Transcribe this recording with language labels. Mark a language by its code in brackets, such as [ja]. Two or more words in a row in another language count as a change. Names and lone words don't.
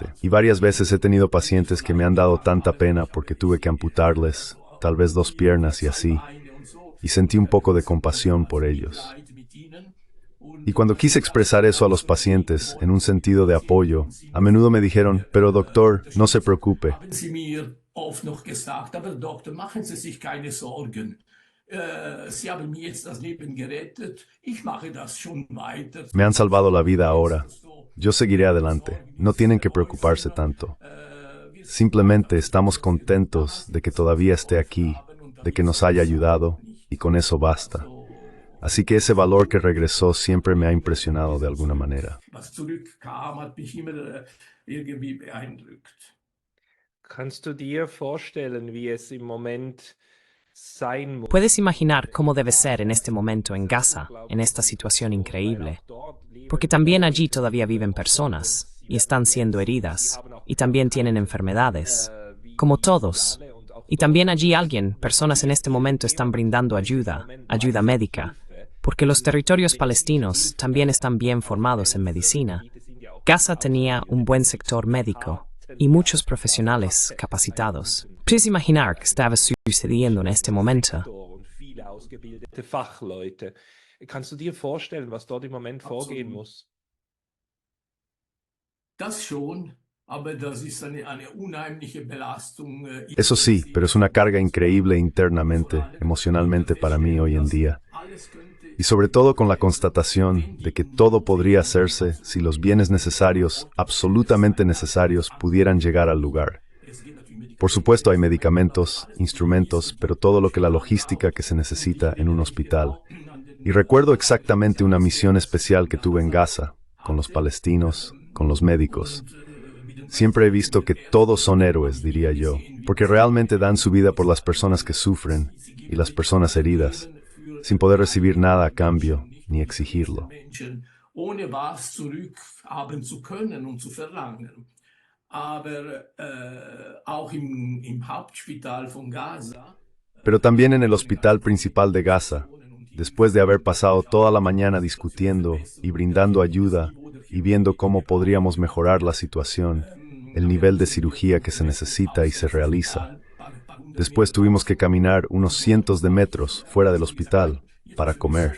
[es] Y varias veces he tenido pacientes que me han dado tanta pena porque tuve que amputarles, tal vez 2 piernas y así, y sentí un poco de compasión por ellos. Y cuando quise expresar eso a los pacientes, en un sentido de apoyo, a menudo me dijeron, pero doctor, no se preocupe. [de] Sie mir oft noch gesagt, aber Doktor, machen Sie sich keine Sorgen. Sie haben mir jetzt das Leben gerettet. Ich mache das schon weiter. [es] Me han salvado la vida ahora. Yo seguiré adelante. No tienen que preocuparse tanto. Simplemente estamos contentos de que todavía esté aquí, de que nos haya ayudado, y con eso basta. Así que ese valor que regresó siempre me ha impresionado de alguna manera. [de] Was zurückkam, hat mich immer irgendwie beeindruckt. Kannst du dir vorstellen, wie es im Moment sein muss? [es] ¿Puedes imaginar cómo debe ser en este momento en Gaza, en esta situación increíble? Porque también allí todavía viven personas, y están siendo heridas, y también tienen enfermedades, como todos. Y también allí personas en este momento están brindando ayuda médica, porque los territorios palestinos también están bien formados en medicina. Gaza tenía un buen sector médico y muchos profesionales capacitados. ¿Puedes imaginar qué estaba sucediendo en este momento? [de] ausgebildete Fachleute. Kannst du dir vorstellen, was dort im Moment vorgehen muss? Das schon, aber das ist eine unheimliche Belastung. [es] Eso sí, pero es una carga increíble internamente, emocionalmente para mí hoy en día. Y sobre todo con la constatación de que todo podría hacerse si los bienes necesarios, absolutamente necesarios, pudieran llegar al lugar. Por supuesto hay medicamentos, instrumentos, pero todo lo que la logística que se necesita en un hospital. Y recuerdo exactamente una misión especial que tuve en Gaza, con los palestinos, con los médicos. Siempre he visto que todos son héroes, diría yo, porque realmente dan su vida por las personas que sufren y las personas heridas, sin poder recibir nada a cambio ni exigirlo. [de] Ohne was zurückhaben zu können und zu verlangen. Aber auch im Hauptspital von Gaza. [es] Pero también en el hospital principal de Gaza, después de haber pasado toda la mañana discutiendo y brindando ayuda y viendo cómo podríamos mejorar la situación, el nivel de cirugía que se necesita y se realiza. Después tuvimos que caminar unos cientos de metros fuera del hospital para comer.